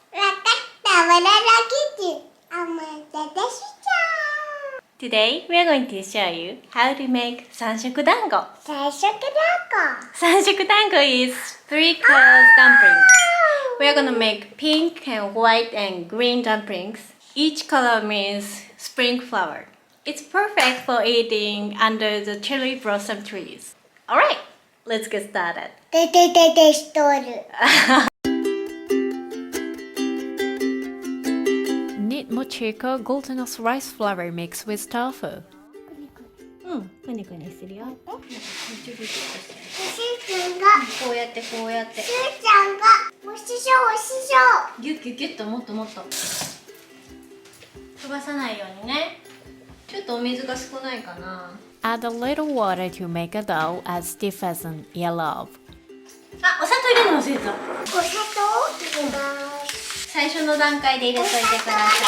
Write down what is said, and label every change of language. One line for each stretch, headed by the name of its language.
Japanese: わかったバナナキッチンお待たせしちゃう
English: Today we are going to show you how to make 三色団子。
Japanese: 最初から
English: 三色団子 is three colors dumplings. We are gonna make pink and white and green dumplings. Each color means spring flower. It's perfect for eating under the cherry blossom trees. Alright, let's get started.
Japanese: ててててしとる
English: Knit Mochiko glutinous rice flour mix with tofu.
Japanese: くねくねするよ。しーちゃんがこうやってこうやって。しーちゃんがおししょおししょギュッギュッギュッともっともっと飛ばさないようにね。ちょっとお水が少ないかな。
English: Add a little water to make a dough as stiff as an earlobe.
Japanese: あ、お砂糖入れるの忘れてた。お砂糖入れます最初の段階で入れといてください。